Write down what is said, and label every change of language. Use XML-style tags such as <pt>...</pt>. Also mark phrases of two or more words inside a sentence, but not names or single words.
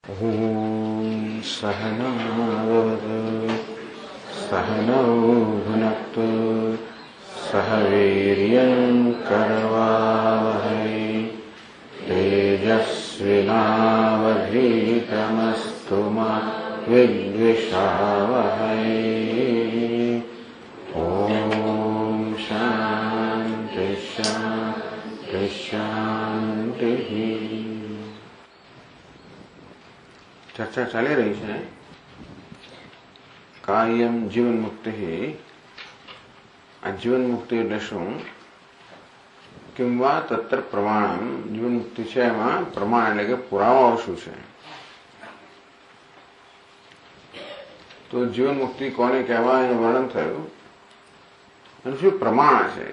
<sa>ॐ सहनावतु सहनौ भुनक्तु सह वीर्यं करवावहै तेजस्विनावधीतमस्तु मा विद्विषावहै। ॐ शान्ति शान्ति शान्तिः।</sa> <gu>चर्चा ચાલી રહી છે કાયમ જીવન મુક્તિ. આ જીવન મુક્તિ એટલે શું?</gu> <sa>કિંવા તત્ર પ્રમાણમ.</sa> <gu>જીવન મુક્તિ છે એમાં પ્રમાણ એટલે કે પુરાવાઓ શું છે? તો જીવન મુક્તિ કોને કહેવાય એનું વર્ણન થયું અને શું પ્રમાણ છે.</gu>